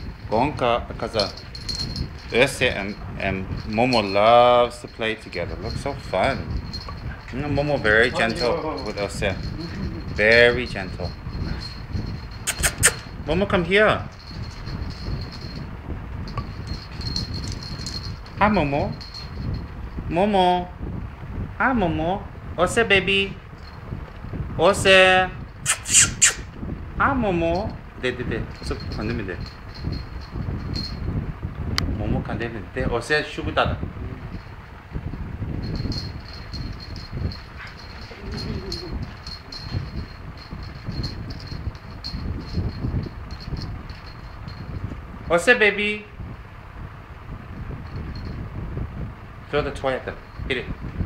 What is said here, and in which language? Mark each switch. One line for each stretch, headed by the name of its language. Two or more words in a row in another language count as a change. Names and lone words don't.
English: Because Oser and Momo loves to play together. Looks so fun. Momo very gentle with Oser. Very gentle. Momo, come here. Hi, Momo. Momo. Hi, Momo. Oser, baby. Oser. Hi, Momo.
Korean: 네. 계속 건들면 돼. 모모 건들면 돼. Oser 슈구다다.
English: Oser, baby. Throw the toy at them. Hit it.